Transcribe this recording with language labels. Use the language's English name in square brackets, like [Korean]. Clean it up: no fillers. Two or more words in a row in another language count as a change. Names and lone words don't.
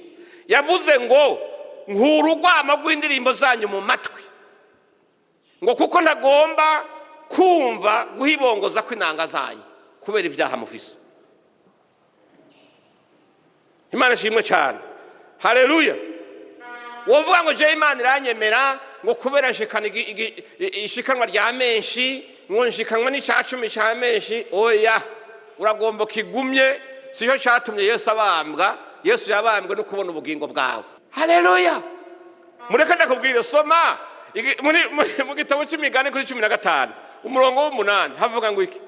[Rundi] Yavuze ngo nkurugwama rw'indirimbo zanyu mu matwi, ngo kuko ntagomba kumva guhibongoza kw'inanga zanyu kubera ivyaha mufise. Imana ishimwe cyane. Haleluya. Wovuga ngo je Imana iranyemera ngo kubera ishikanwa rya menshi, ngo nshikanwa n'icacumi cya menshi. Oya, uragomba kigumye. Siho cyatumye Yesu abambwa. Yesu yabambwe no kubona ubugingo bwawe. Haleluya. Mureka ndakubwira, soma mu gitabo cy'Imigani kuri 15 umurongo w'8 havuga ngo iki?